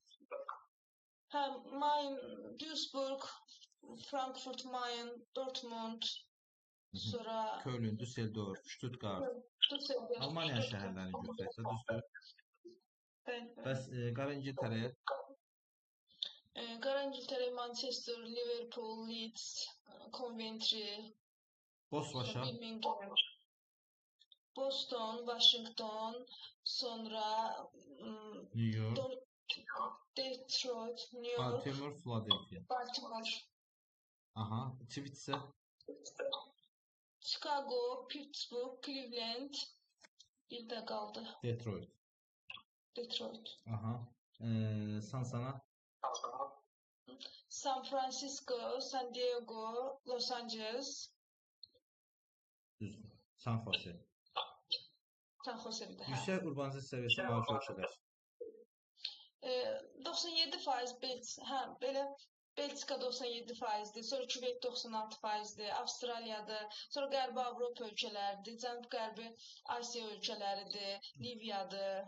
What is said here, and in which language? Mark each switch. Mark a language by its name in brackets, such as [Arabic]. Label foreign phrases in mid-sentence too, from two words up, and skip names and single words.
[Azerbaijani] Hə, Main, Duisburg, Frankfurt, Main, Dortmund, sonra Köln, Düsseldorf, Stuttgart. Almanya şəhərlərini götürək də, düzdür? Bəs Qara İngiltərəyə? Qara İngiltərə, Manchester, Liverpool, Leeds, Coventry, Bosvaşa, Birmingham, Boston, Washington, sonra New York, Detroit, New York, Baltimore, Philadelphia. Baltimore. Aha, Twitsə? Chicago, Pittsburgh, Cleveland, bir də qaldı. Detroit. Aha, Sansana? San Francisco, San Diego, Los Angeles. Düzdür. San Jose. San Jose bir də. Yüksək urbanizasiya səviyyəsi malik ölkələr. 97% belə Belçika 97%'dir, sonra Küveyt 96%'dir, Avstraliyadır, sonra Qərbi Avropa ölkələridir, Cənub-Qərbi Asiya ölkələridir, Liviyadır.